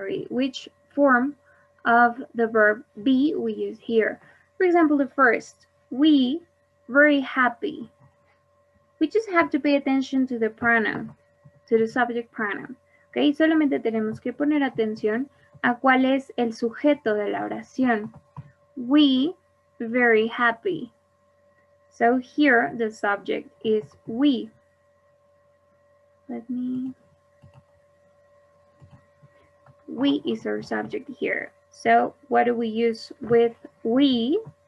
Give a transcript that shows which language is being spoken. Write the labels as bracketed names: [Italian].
[English] Which form of the verb be we use here. For example, the first, we, very happy. We just have to pay attention to the pronoun, to the subject pronoun. [Spanish] Okay, solamente tenemos que poner atención a cuál es el sujeto de la oración. [English] We, very happy. So here the subject is we. We is our subject here. So what do we use with we?